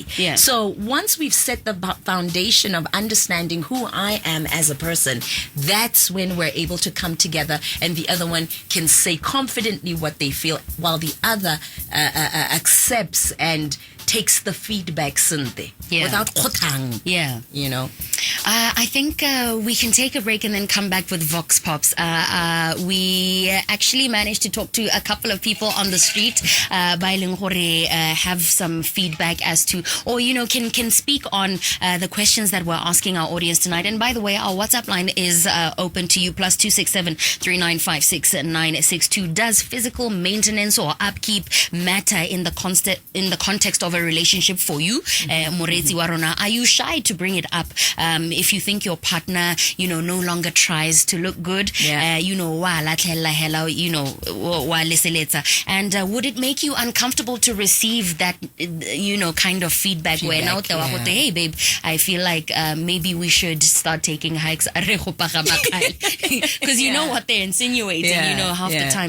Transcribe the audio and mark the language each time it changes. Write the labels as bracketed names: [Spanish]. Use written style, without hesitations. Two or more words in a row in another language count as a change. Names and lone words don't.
[English] So once we've set the foundation of understanding who I am as a person, that's when we're able to come together and the other one can say confidently what they feel while the other accepts and takes the feedback without khotang. You know. I think we can take a break and then come back with Vox Pops. We actually managed to talk to a couple of people on the street by [Tswana] leng hore [English] have some feedback as to, or you know, can speak on the questions that we're asking our audience tonight. And by the way, our WhatsApp line is open to you, +267 3956 962. Does physical maintenance or upkeep matter in the context of a relationship for you? [Tswana] Moretsi wa rona, [English] are you shy to bring it up? If you think your partner, you know, no longer tries to look good, you know, and would it make you uncomfortable to receive that, you know, kind of feedback where now, hey babe, I feel like maybe we should start taking hikes, because you know what they're insinuating, you know, half the time.